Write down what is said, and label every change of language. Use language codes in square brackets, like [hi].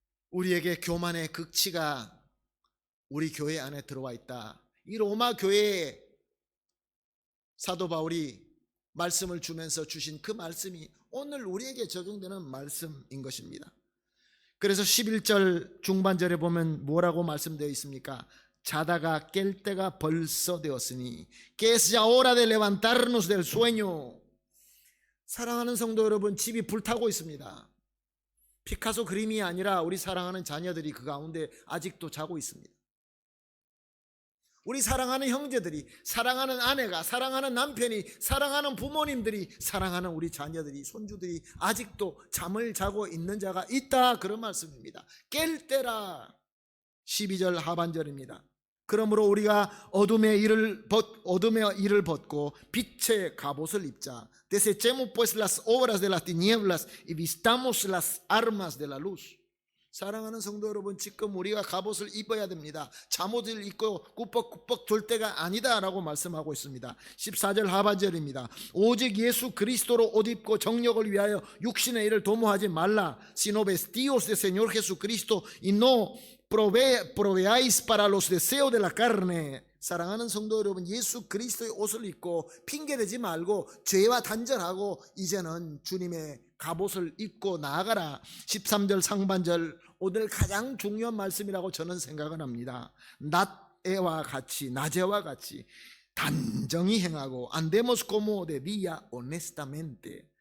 [ko] 우리에게 교만의 극치가 우리 교회 안에 들어와 있다. 이 로마 교회에 사도 바울이 말씀을 주면서 주신 그 말씀이 오늘 우리에게 적용되는 말씀인 것입니다. 그래서 11절 중반절에 보면 뭐라고 말씀되어 있습니까? 자다가 깰 때가 벌써 되었으니 [es] que es ya hora de levantarnos del sueño. [ko] 사랑하는 성도 여러분, 집이 불타고 있습니다. 피카소 그림이 아니라 우리 사랑하는 자녀들이 그 가운데 아직도 자고 있습니다. 우리 사랑하는 형제들이, 사랑하는 아내가, 사랑하는 남편이, 사랑하는 부모님들이, 사랑하는 우리 자녀들이, 손주들이 아직도 잠을 자고 있는 자가 있다, 그런 말씀입니다. 깰 때라. 12절 하반절입니다. 그러므로 우리가 어둠의 일을 벗고 빛의 갑옷을 입자. [es] Desechemos pues las obras de las tinieblas y vistamos las armas de la luz. [ko] 사랑하는 성도 여러분, 지금 우리가 갑옷을 입어야 됩니다. 잠옷을 입고 꾸벅꾸벅 돌 때가 아니다라고 말씀하고 있습니다. 14절 하반절입니다. 오직 예수 그리스도로 옷 입고 정력을 위하여 육신의 일을 도모하지 말라. [es] Sino vestidos de Señor Jesucristo y no proveáis para los deseos de la carne. [ko] 사랑하는 성도 여러분, 예수 그리스도의 옷을 입고 핑계대지 말고 죄와 단절하고 이제는 주님의 갑옷을 입고 나아가라. 13절 상반절, 오늘 가장 중요한 말씀이라고 저는 생각을 합니다. 낮에와 같이, 낮에와 같이 단정히 행하고 [es] andemos como de día honestamente.